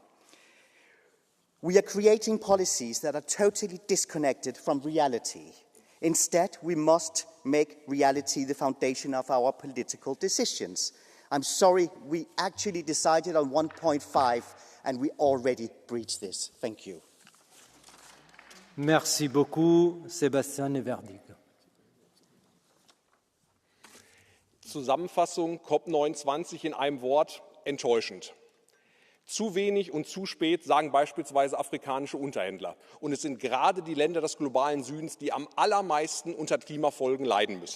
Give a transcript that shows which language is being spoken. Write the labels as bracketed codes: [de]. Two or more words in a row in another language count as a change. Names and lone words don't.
[en] We are creating policies that are totally disconnected from reality. Instead, we must make reality the foundation of our political decisions. I'm sorry, we actually decided on 1.5 and we already breached this. Thank you. [fr] Merci beaucoup, Sébastien Neverdig. [de] Zusammenfassung COP29 in einem Wort: enttäuschend. Zu wenig und zu spät, sagen beispielsweise afrikanische Unterhändler. Und es sind gerade die Länder des globalen Südens, die am allermeisten unter Klimafolgen leiden müssen.